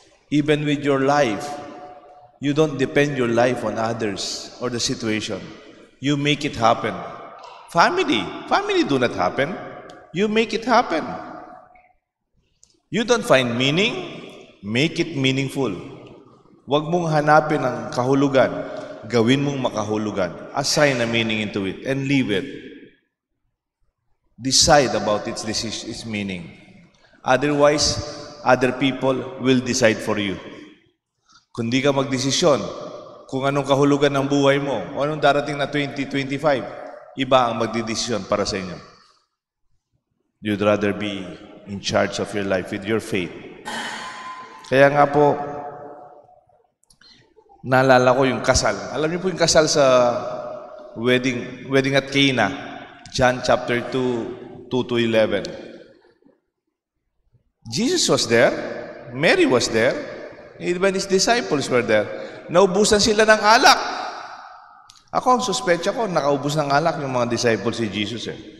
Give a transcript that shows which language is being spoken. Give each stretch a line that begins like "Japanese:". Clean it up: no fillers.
English: Even with your life, you don't depend your life on others or the situation. You make it happen. Family do not happen. You make it happen. You don't find meaning, make it meaningful.
Filipino: Huwag mong hanapin ang kahulugan. Gawin mong makahulugan.
English: Assign a meaning into it and leave it. Decide about its meaning. Otherwise, other people will decide for you.
Filipino: Kung di ka magdesisyon kung anong kahulugan ng buhay mo o anong darating na 2025, iba ang magdidesisyon para sa inyo.
English: You'd rather be in charge of your life with your faith.
Filipino: Kaya nga po, naalala ko yung kasal. Alam niyo po yung kasal sa wedding at Cana.
English: John chapter 2, 2-11. Jesus was there. Mary was there. Even his disciples were there.
Filipino: Naubusan sila ng alak. Ako, ang suspecha ko, nakaubos ng alak yung mga disciples si Jesus eh.